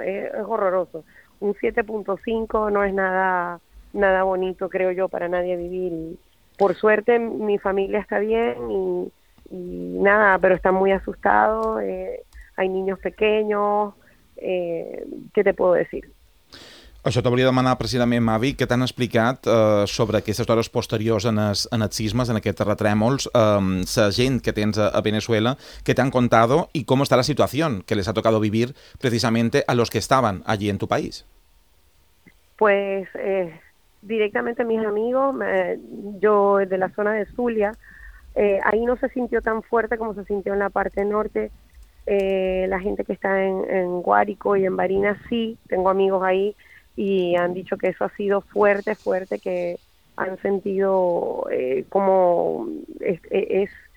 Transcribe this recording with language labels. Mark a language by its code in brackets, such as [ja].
[es] Es horroroso. Un 7.5 no es nada bonito, creo yo, para nadie vivir. Y por suerte mi familia está bien y nada, pero están muy asustados, hay niños pequeños. Què te puedo decir? [ca] Això t'hauria de demanar precisament, Mavi, que t'han explicat sobre aquestes hores posteriors en els sismes, en aquests terratrèmols, la gent que tens a Venezuela, que [es] t'han contado [ca] i com està la situació que [es] les ha tocado vivir [ca] precisament [es] a los que [ca] estaven allí [es] en tu país. Pues directamente mis amigos, yo de la zona de Zulia, ahí no se sintió tan fuerte como se sintió en la parte norte. La gente que está en Guárico y en Barinas, sí, tengo amigos ahí y han dicho que eso ha sido fuerte, fuerte, que han sentido como es